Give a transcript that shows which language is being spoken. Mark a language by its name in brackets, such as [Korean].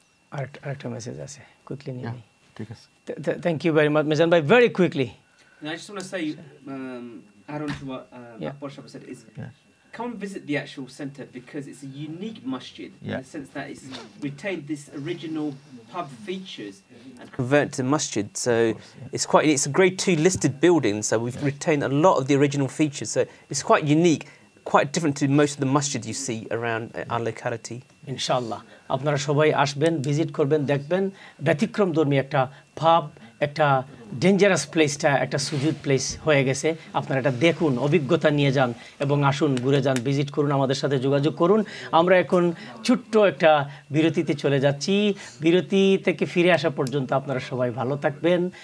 [Bangla] Arekta message আছে, quickly নিয়ে নি। ঠিক আছে। [English] Thank you very much, Mizan bhai, very quickly. I just want to say, add on to what Akbar Shaba said, is come visit the actual centre, because it's a unique masjid in the sense that it's retained this original pub features and converted to masjid. So it's a grade 2 listed building, so we've retained a lot of the original features. So it's quite unique, quite different to most of the masjids you see around our locality. [Bangla] ইনশাআল্লাহ আপনারা সবাই আসবেন, visit করবেন, দেখবেন ব্যতিক্রমধর্মী একটা পাব, একটা dangerous প্লেসটা একটা সুজুদ প্লেস হয়ে গেছে। আপনারা এটা দেখুন, অভিজ্ঞতা নিয়ে যান এবং আসুন, ঘুরে যান, ভিজিট করুন, আমাদের সাথে যোগাযোগ করুন। আমরা এখন ছোট্ট একটা বিরতিতে চলে যাচ্ছি। বিরতি থেকে ফিরে আসা পর্যন্ত আপনারা সবাই ভালো থাকবেন।